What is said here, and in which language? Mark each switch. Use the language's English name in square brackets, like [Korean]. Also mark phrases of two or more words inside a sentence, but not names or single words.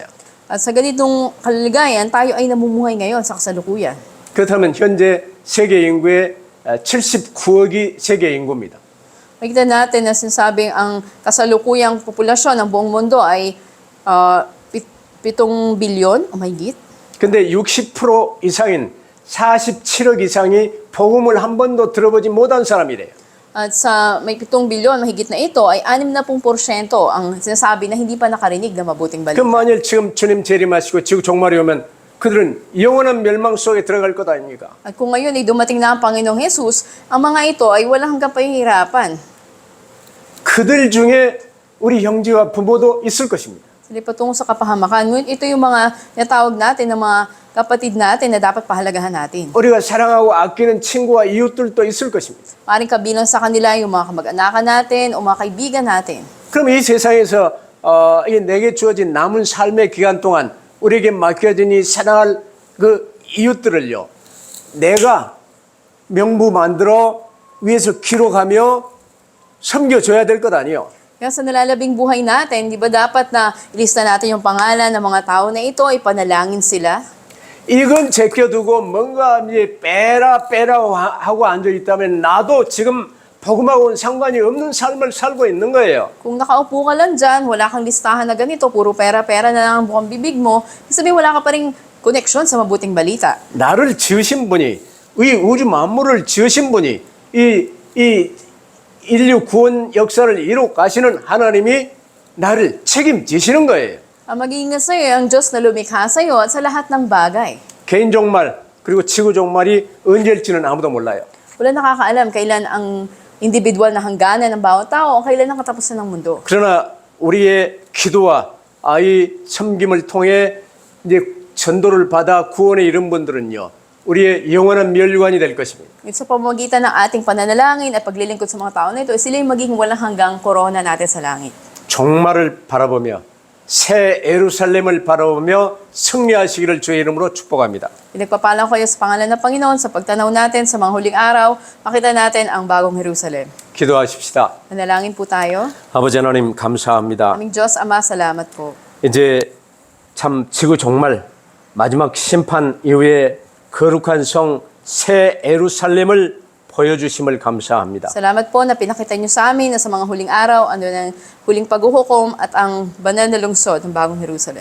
[Filipino] At sa ganitong kalagayan, tayo ay namumuhay ngayon sa kasalukuyan. [Korean] 그렇다면 현재 세계 인구의 79억이 세계 인구입니다. [Filipino] Makita natin na sinasabing ang kasalukuyang populasyon ng buong mundo ay 7 bilyon o mahigit. [Korean] 근데 60% 이상인 47억 이상이 복음을 한 번도 들어보지 못한 사람이래요. [Filipino] At sa may 7 bilyon mahigit na ito ay 60% ang sinasabi na hindi pa nakarinig ng mabuting balita. [Korean] 그럼 만일 지금 주님 재림하시고 지구 종말이 오면 그들은 영원한 멸망 속에 들어갈 것 아닙니까? [Filipino] At kung ngayon ay dumating na ang Panginoong Jesus, ang mga ito ay walang hanggang pahihirapan. [Korean] 그들 중에 우리 형제와 부모도 있을 것입니다. [Filipino] Sila patungo sa kapahamakan. Ngunit ito yung mga natawag natin ng mga kapatid natin na dapat pahalagahan natin. [Korean] 우리가 사랑하고 아끼는 친구와 이웃들도 있을 것입니다. [Filipino] Maring kabilang sa kanila yung mga kamag-anakan natin o mga kaibigan natin. [Korean] 그럼 이 세상에서 이 내게 주어진 남은 삶의 기간 동안 우리에게 맡겨진 이 사랑할 그 이웃들을요, 내가 명부 만들어 위에서 기록하며 섬겨줘야 될 것 아니에요. [Filipino] Kaya sa nalalabing buhay natin, di ba dapat na ilista natin yung pangalan ng mga tao na ito, ipanalangin sila? [Korean] 이건 제껴두고 뭔가 이제 빼라 하고 앉아 있다면 나도 지금 복음하고는 상관이 없는 삶을 살고 있는 거예요. [Filipino] Kung nakaupo ka lang dyan, wala kang listahan na ganito, puro pera-pera na lang ang buong bibig mo, sabihin wala ka pa rin connection sa mabuting balita. [Korean] 나를 지으신 분이, 이 우주 만물을 지으신 분이, 이 인류 구원 역사를 이룩 가시는 하나님이 나를 책임지시는 거예요. [Filipino] Ang mag-iingat sa'yo ang Diyos na lumikha sa'yo at sa lahat ng bagay. [Korean] 개인 종말 그리고 지구 종말이 언제일지는 아무도 몰라요. [Filipino] Wala nakakaalam kailan ang individual na hangganan ng bawat tao o kailan ang katapusan ng mundo. [Korean] 그러나 우리의 기도와 이 섬김을 통해 이제 전도를 받아 구원에 이른 분들은요, 우리의 영원한 멸관이 될 것입니다. [Filipino] Sa pamamagitan ng ating pananalangin at paglilingkod sa mga tao na ito, sila yung magiging walang hanggang korona natin sa langit. [Korean] 종말을 바라보며 새 예루살렘을 바라보며 승리하시기를 주의 이름으로 축복합니다. [Filipino] Pinagpapalang ko kayo sa pangalan ng Panginoon sa pagtanaw natin sa mga huling araw, makita natin ang bagong Jerusalem. [Korean] 기도하십시다. [Filipino] Manalangin po tayo. [Korean] 아버지 하나님 감사합니다. [Filipino] Aming Diyos, Ama, salamat po. [Korean] 이제 참 지구 종말 마지막 심판 이후에 거룩한 성 새 예루살렘을 보여주심을 감사합니다. [Filipino] Salamat po na pinakita niyo sa amin na sa mga huling araw, ano ng huling paghuhukom at ang banal na lungsod ng bagong Jerusalem.